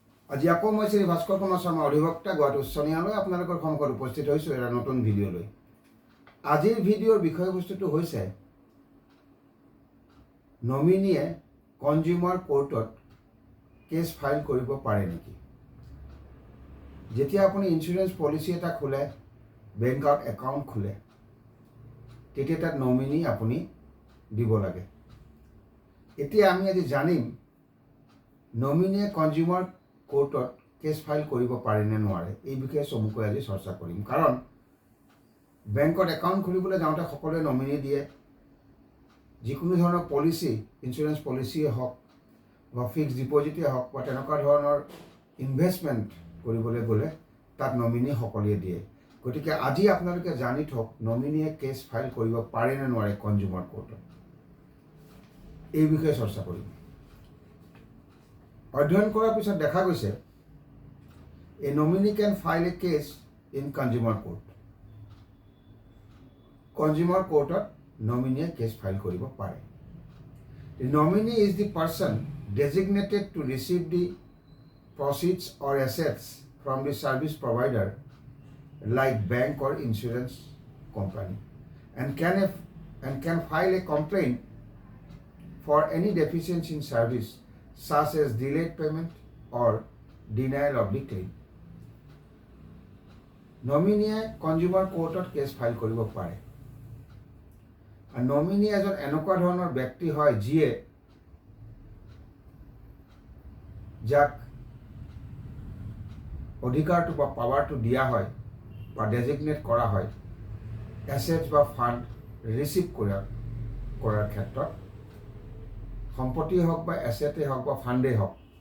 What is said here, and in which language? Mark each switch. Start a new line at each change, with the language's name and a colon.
Assamese: আজি আকৌ মই শ্ৰী ভাস্কৰ কুমাৰ শৰ্মা অধিবক্তা গুৱাহাটী উচ্চ ন্যায়ালয় আপোনালোকৰ সন্মুখত উপস্থিত হৈছোঁ এটা নতুন ভিডিঅ' লৈ। আজিৰ ভিডিঅ'ৰ বিষয়বস্তুটো হৈছে নমিনীয়ে কনজিউমাৰ কোৰ্টত কেছ ফাইল কৰিব পাৰে নেকি। যেতিয়া আপুনি ইঞ্চুৰেঞ্চ পলিচি এটা খোলে, বেংকত একাউণ্ট খোলে, তেতিয়া তাত নমিনী আপুনি দিব লাগে। এতিয়া আমি আজি জানিম নমিনীয়ে কনজিউমাৰ কোৰ্টত কেছ ফাইল কৰিব পাৰে নে নোৱাৰে, এই বিষয়ে চমুকৈ আজি চৰ্চা কৰিম। কাৰণ বেংকত একাউণ্ট খুলিবলৈ যাওঁতে সকলোৱে নমিনী দিয়ে। যিকোনো ধৰণৰ পলিচি, ইঞ্চুৰেঞ্চ পলিচিয়ে হওক বা ফিক্সড ডিপজিটেই হওক বা তেনেকুৱা ধৰণৰ ইনভেষ্টমেণ্ট কৰিবলৈ গ'লে তাত নমিনী সকলোৱে দিয়ে। গতিকে আজি আপোনালোকে জানি থওক নমিনীয়ে কেছ ফাইল কৰিব পাৰে নে নোৱাৰে কনজিউমাৰ কোৰ্টত, এই বিষয়ে চৰ্চা কৰিম। অধ্যয়ন কৰাৰ পিছত দেখা গৈছে
English: A nominee can file a case in consumer court.
Assamese: Consumer কোৰ্টত নমিনীয়ে cash file কৰিব পাৰে।
English: The nominee is the person designated to receive the proceeds or assets from the service provider like bank or insurance company and can file a complaint for any deficiency in service such as delayed payment or denial of the claim.
Assamese: নমিনীয়ে consumer কোৰ্টত cash file কৰিব পাৰে। আৰু nominee এজন এনেকুৱা ধৰণৰ ব্যক্তি হয় যিয়ে যাক অধিকাৰটো বা পাৱাৰটো দিয়া হয় বা ডেজিগনেট কৰা হয় এছেটছ বা ফাণ্ড ৰিচিভ কৰাৰ ক্ষেত্ৰত, সম্পত্তি হওক বা এছেটেই হওক বা ফাণ্ডেই হওক,